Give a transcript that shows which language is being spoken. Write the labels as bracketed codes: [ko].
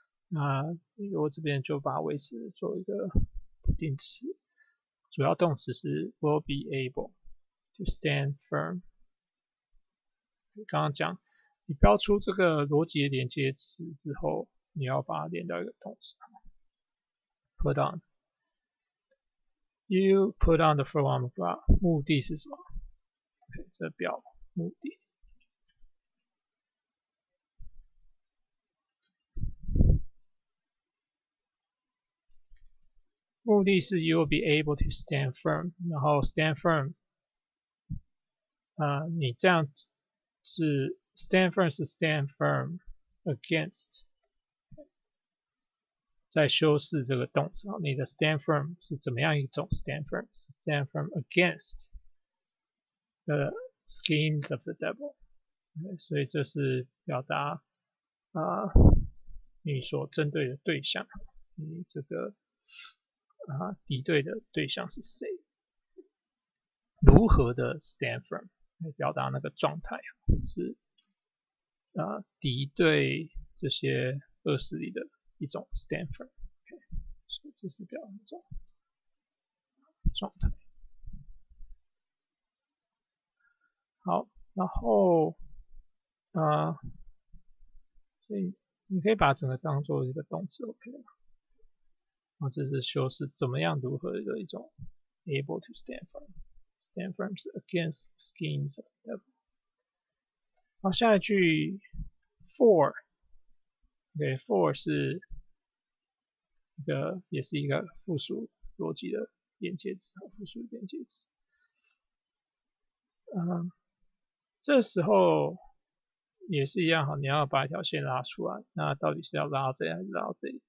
[zh] 那我这边就把它维持做一个不定词，主要动词是 [en] will be able to stand firm。 [zh] 刚刚讲，你标出这个逻辑连接词之后，你要把它连到一个动词 ，put on。 [en] You put on the full armor of God， [zh] 目的是什么？这表目的。目的是 [en] you will be able to stand firm， [zh] 然后 stand firm， 你这样是 stand firm 是 [en] stand firm against， [zh] 在修饰这个动词，你的 stand firm 是怎么样一种 stand firm？是 [en] stand firm against the schemes of the devil， [zh] 所以这是表达你所针对的对象，你这个敌对的对象是谁？如何的 stand firm 来表达那个状态是敌对这些恶势力的一种 stand firm， 所以这是表达一种状态。好，然后所以你可以把整个当做一个动词 OK 吗？这是修饰怎么样如何的一种 [en] able to stand firm。 [zh] Stand firm 是 [en] against schemes of the devil。 [zh] 好，下一句 for， 是一个也是一个复数逻辑的连接词，复数连接词。这时候也是一样，你要把一条线拉出来，那到底是要拉到这里还是拉到这里？